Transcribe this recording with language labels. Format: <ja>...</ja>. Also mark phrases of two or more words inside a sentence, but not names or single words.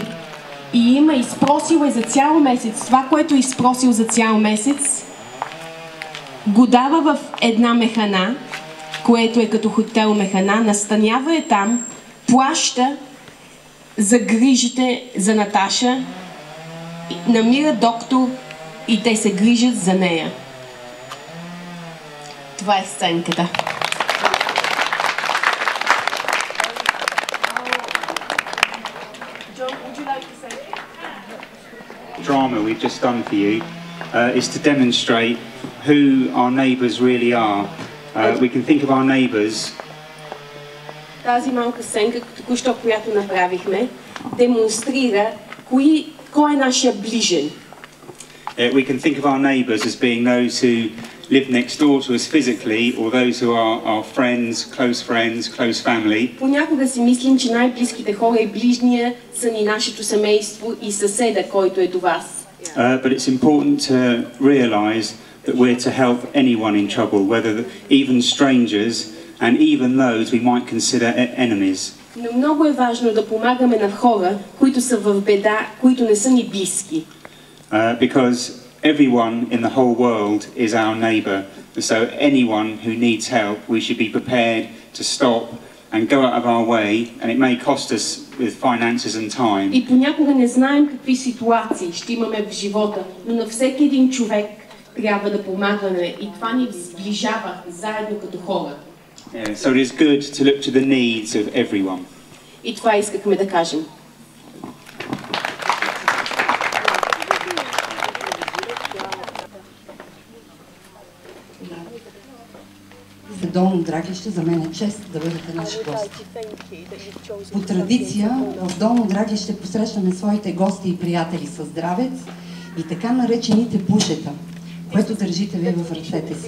<bg>И има изпросила и за цял месец, това, което е изпросил за цял месец, го дава в една механа, което е като хотел механа, настанява е там, плаща за грижите за Наташа, намира доктор и те се грижат за нея. Това е сценката.</bg> <en>Drama we've just done for you is to demonstrate who our neighbours really are. We can think of our neighbours.</en> <bg>Тази малка сценка, току-що, която направихме, демонстрира кой е нашия ближен.</bg> <en>We can think of our neighbours as being those who live next door to us physically, or those who are our friends, close family.</en> <bg>Понякога си мислим, че най-близките хора и ближния са ни нашето семейство и съседа, който е до вас.</bg> <en>But it's important to realise that we're to help anyone in trouble, whether even strangers and even those we might consider enemies.</en> <bg>Но много е важно да помагаме на хора, които са в беда, които не са ни близки.</bg> <en>Because everyone in the whole world is our neighbour. So anyone who needs help, we should be prepared to stop and go out of our way, and it may cost us with finances and time.</en> <bg>И понякога не знаем какви ситуации ще имаме в живота, но на всеки един човек трябва да помагаме и това ни сближава заедно като хора.</bg> <en>Yeah, so it is good to look to the needs of everyone.</en> <bg>И това искахме да кажем. За Долно Драглище за мен е чест да бъдете наши гости. По традиция в Долно Драглище посрещаме своите гости и приятели със здравец и така наречените пушета, което държите вие в ръцете си.</bg>